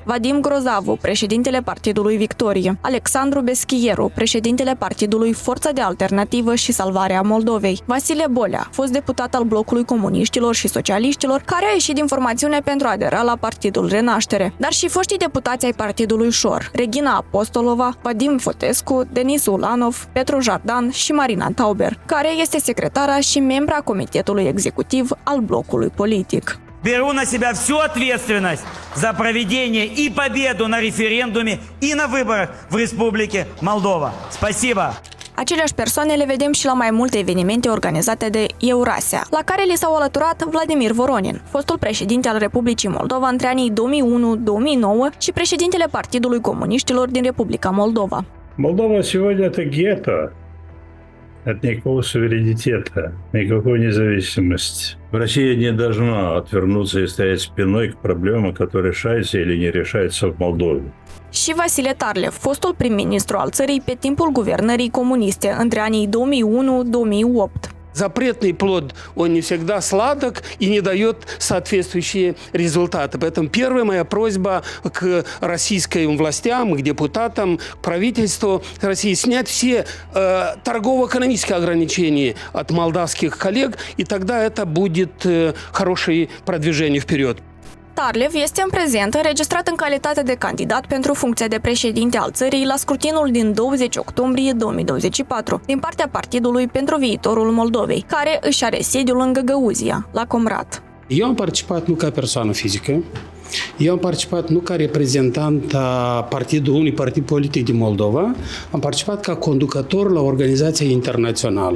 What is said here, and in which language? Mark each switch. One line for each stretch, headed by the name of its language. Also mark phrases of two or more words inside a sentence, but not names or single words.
Romanian: Vadim Grozavu, președintele Partidului Victorie, Alexandru Beschieru, președintele Partidului Forța de Alternativă și Salvarea Moldovei, Vasile Bolea, fost deputat al blocului comuniștilor și socialiștilor, care a ieșit din formațiune pentru a adera la Partidul Renaștere, dar și foștii deputați ai Partidului Șor, Regina Apostolova, Vadim Fotescu, Denis Ulanov, Petru Jardan și Marina Tauber, care este secretara și membra Comitetului Executiv al blocului politic.
Russian: Беру на себя всю ответственность за проведение и победу на референдуме и на выборах в Республике Молдова. Спасибо!
Romanian: Aceleași persoane le vedem și la mai multe evenimente organizate de Eurasia, la care li s-au alăturat Vladimir Voronin, fostul președinte al Republicii Moldova între anii 2001-2009 și președintele Partidului Comuniștilor din Republica Moldova.
Russian: Молдова сегодня это гетто от никакого суверенитета, никакой независимости. Россия не должна отвернуться и стоять спиной к проблемам, которые решаются или не решаются в Молдове.
Romanian: Și Vasile Tarlev, fostul prim-ministru al țării pe timpul guvernării comuniste între anii 2001-2008.
Russian: Запретный плод, он не всегда сладок и не дает соответствующие результаты. Поэтому первая моя просьба к российским властям, к депутатам, к правительству России снять все торгово-экономические ограничения от молдавских коллег, и тогда это будет хорошее продвижение вперед.
Romanian: Tarlev este în prezent înregistrat în calitate de candidat pentru funcția de președinte al țării la scrutinul din 20 octombrie 2024 din partea Partidului pentru Viitorul Moldovei, care își are sediul în Găgăuzia, la Comrat. Eu am participat nu ca persoană fizică, eu am participat nu ca reprezentant a unui partid politic din Moldova, am participat ca conducător la organizația internațională.